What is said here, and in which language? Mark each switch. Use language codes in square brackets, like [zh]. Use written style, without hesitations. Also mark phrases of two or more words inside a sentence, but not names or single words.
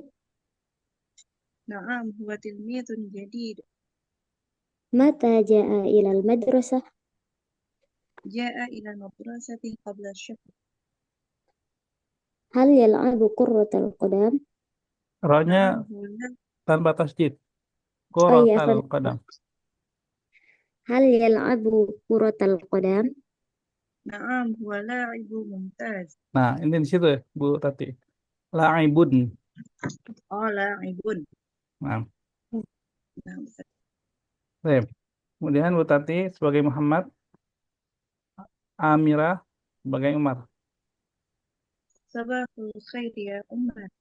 [ar] نعم هو تلميذ جديد. متى جاء إلى المدرسة؟ جاء إلى المدرسة قبل الشهر. هل يلعب كرة القدم؟ [id] Ra-nya [ar] نعم هو [id] tanpa tasdid. Oh iya, [ar] كرة القدم. هل يلعب كرة القدم؟ نعم هو لاعب ممتاز. [id] Nah, ini di situ ya, Bu Tati. [ar] La'ibun. لاعب. [id] Nah, [ar] نعم. [id] baik. Kemudian Bu Tati sebagai Muhammad, Amira sebagai Umar. [ar] صباح الخير يا أمة.